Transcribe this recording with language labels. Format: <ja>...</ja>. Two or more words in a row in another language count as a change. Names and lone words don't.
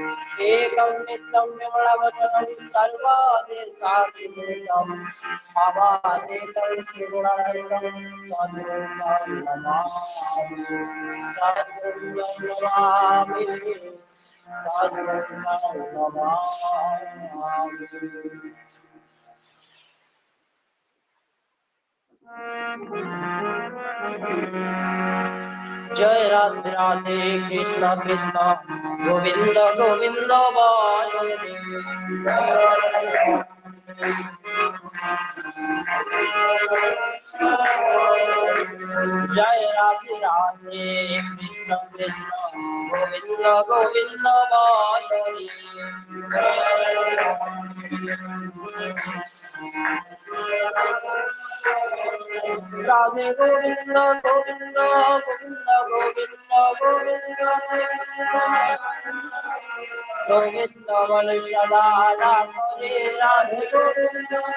<sa>एकं नित्यं विमलवचनं सर्वादेशाभिभूतं भावादेकं त्रिगुणरहितं सद्गुरुं नमामि, सद्गुरुं नमामि, सद्गुरुं नमामि।</sa> <hi>जय राधे राधे कृष्ण कृष्ण गोविंद गोविंद बाजे। जय राधे राधे कृष्ण कृष्ण गोविंद गोविंद बाजे। राधे गोविंद गोविंद गोविंद गोविंद गोविंद गोविंद बल सदा राधे राधे गोविंद।</hi>